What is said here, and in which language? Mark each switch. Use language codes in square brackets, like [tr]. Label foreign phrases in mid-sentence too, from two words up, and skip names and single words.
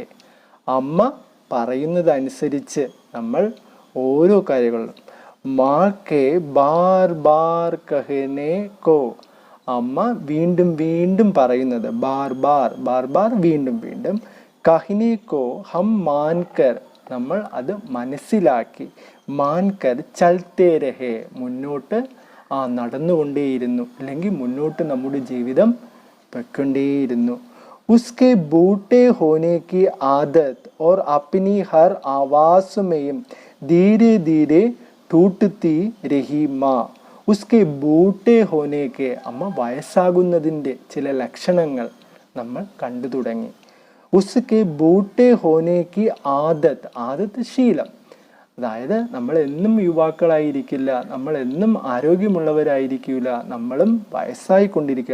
[ml] അമ്മ പറയുന്നതനുസരിച്ച് നമ്മൾ ഓരോ കാര്യങ്ങളും, [hi] माँ के बार बार कहने को, [ml] അമ്മ വീണ്ടും വീണ്ടും പറയുന്നത്, [hi] बार बार बार बार [ml] വീണ്ടും വീണ്ടും, [hi] कहने को हम मानकर [ml] നമ്മൾ അത് മനസ്സിലാക്കി, [hi] मानकर चलते रहे [ml] മുന്നോട്ട് നടന്നുകൊണ്ടേയിരുന്നു, അല്ലെങ്കിൽ മുന്നോട്ട് നമ്മുടെ ജീവിതം വെക്കൊണ്ടേയിരുന്നു. [hi] उसके बूटे होने की आदत और अपनी हर आवाज़ में धीरे धीरे टूटती रही माँ. उसके बूढ़े होने की [ml] അമ്മ വയസ്സാകുന്നതിൻ്റെ ചില ലക്ഷണങ്ങൾ നമ്മൾ കണ്ടു തുടങ്ങി. [hi] उसके बूढ़े होने की आदत [ml] ശീലം, അതായത് നമ്മൾ എന്നും യുവാക്കളായിരിക്കില്ല, നമ്മൾ എന്നും ആരോഗ്യമുള്ളവരായിരിക്കില്ല, നമ്മളും വയസ്സായിക്കൊണ്ടിരിക്കുക.